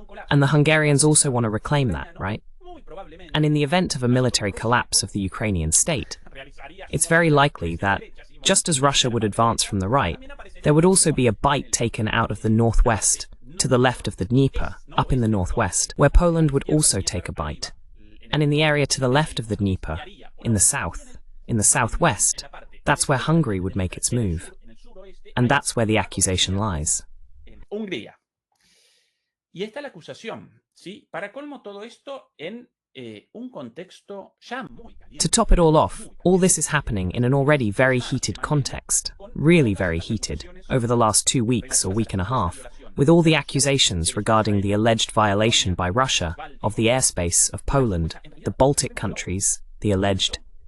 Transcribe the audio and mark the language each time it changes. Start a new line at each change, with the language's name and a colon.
English: And the Hungarians also want to reclaim that, right? And in the event of a military collapse of the Ukrainian state, it's very likely that, just as Russia would advance from the right, there would also be a bite taken out of the northwest, to the left of the Dnieper, up in the northwest, where Poland would also take a bite. And in the area to the left of the Dnieper, in the southwest, that's where Hungary would make its move. And that's where the accusation lies.
Spanish: Hungría. Y esta es la acusación, ¿sí? Para colmo todo esto en un contexto ya muy caliente.
English: To top it all off, all this is happening in an already very heated context, really very heated, over the last 2 weeks or week and a half, with all the accusations regarding the alleged violation by Russia of the airspace of Poland, the Baltic countries, the alleged.